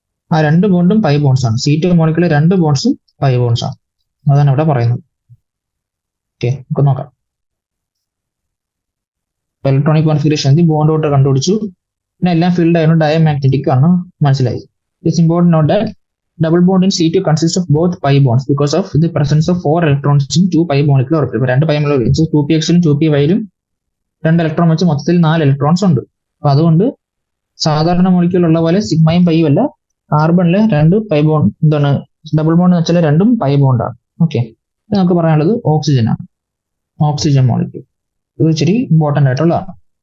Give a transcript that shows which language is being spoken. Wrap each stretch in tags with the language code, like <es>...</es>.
<ml>ആ 2 ബോണ്ടും pi bonds ആണ്. C2 മോളിക്യൂളിലെ 2 ബോണ്ട്സും pi bonds ആണ്. അതാണ് ഇവിടെ പറയുന്നത്. ഓക്കെ, നമുക്ക് നോക്കാം. ഇലക്ട്രോണിക് കോൺഫിഗറേഷൻ ബോണ്ട് ഓർഡർ കണ്ടുപിടിച്ചു. പിന്നെ എല്ലാം ഫീൽഡ് ആയിരുന്നു, ഡയമagnetic ആണ് മനസ്സിലായി.</ml> <en>It's important note that double bond in C2 consists of both pi bonds because of the presence of 4 electrons in 2 pi molecular orbital.</en> <ml>2 pi molecular 2px-ലും 2py-ലും 2 electron വെച്ച് മൊത്തത്തിൽ 4 electrons ഉണ്ട്. അപ്പൊ അതുകൊണ്ട് സാധാരണ മോളിക്യൂൾ ഉള്ള പോലെ സിഗ്മയും പൈയും അല്ല, കാർബണിലെ 2 പൈ ബോണ്ട് എന്താണ് ഡബിൾ ബോണ്ട് എന്ന് വെച്ചാൽ 2ഉം പൈ ബോണ്ടാണ്. ഓക്കെ. നമുക്ക് പറയാനുള്ളത് ഓക്സിജൻ ആണ്, ഓക്സിജൻ മോളിക്യൂൾ. ഇത് ഇച്ചിരി ഇമ്പോർട്ടന്റ് ആയിട്ടുള്ളതാണ്.</ml>